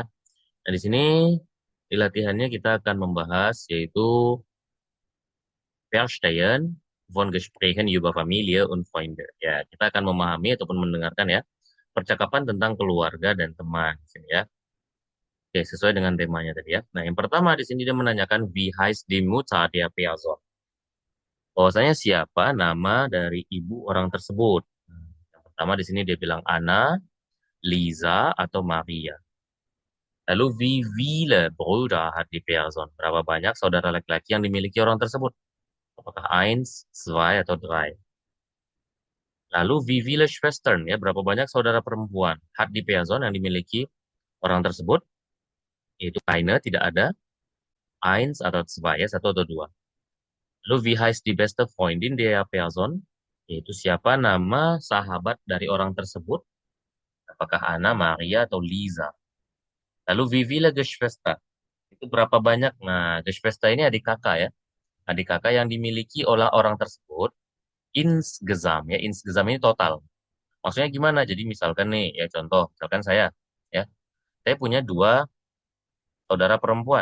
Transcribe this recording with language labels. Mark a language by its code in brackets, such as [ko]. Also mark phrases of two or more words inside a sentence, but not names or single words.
[id] Nah, di sini di latihannya kita akan membahas yaitu [de] Verstehen von Gesprächen über Familie und Freunde. [id] Ya, kita akan memahami ataupun mendengarkan ya percakapan tentang keluarga dan teman di sini ya. Oke, sesuai dengan temanya tadi ya. Nah, yang pertama di sini dia menanyakan [de] wie heißt die Mutter der Person? [id] Bahwasanya siapa nama dari ibu orang tersebut. Yang pertama di sini dia bilang Anna, Lisa, atau Maria. [de] Lalu wie viele Brüder hat die Person? [id] Berapa banyak saudara laki-laki yang dimiliki orang tersebut? [de] Apakah eins, zwei, atau drei? Lalu wie viele Schwestern? [id] Ya, berapa banyak saudara perempuan? [de] Hat die Person [id] yang dimiliki orang tersebut? Yaitu eine, tidak ada. Eins atau zwei, ya, satu atau dua. [de] Lalu wie heißt die beste Freundin der Person? [id] Yaitu siapa nama sahabat dari orang tersebut? Apakah Anna, Maria, atau Lisa? [de] Lalu wie viele Geschwister? [id] Itu berapa banyak? Nah, Geschwister ini adik kakak ya. Adik kakak yang dimiliki oleh orang tersebut insgesamt ya. Insgesamt ini total. Maksudnya gimana? Jadi misalkan nih ya contoh, misalkan ya, saya punya dua saudara perempuan.